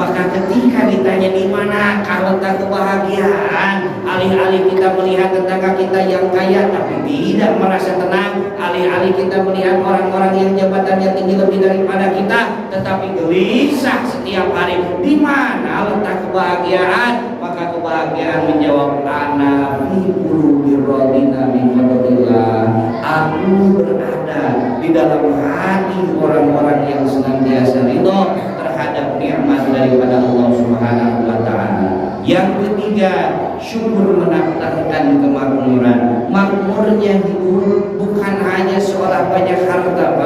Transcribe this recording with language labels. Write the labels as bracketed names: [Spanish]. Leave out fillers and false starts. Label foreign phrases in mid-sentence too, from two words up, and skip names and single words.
[Indonesian] Maka ketika ditanya di mana letak kebahagiaan, alih-alih kita melihat tetangga kita yang kaya tapi tidak merasa tenang, alih-alih kita melihat orang-orang yang jabatannya tinggi lebih daripada kita, tetapi gelisah setiap hari, di mana letak kebahagiaan? Maka kebahagiaan menjawab, [Arabic] أنا في قلوب الراضين بفضل الله. [Indonesian] Aku berada di dalam hati orang-orang yang senantiasa ridho terhadap nikmat daripada Allah [Arabic] سبحانه وتعالى. [Indonesian] Yang ketiga, syukur mendatangkan kemakmuran. Makmurnya hidup bukan hanya seolah banyak harta, Pak.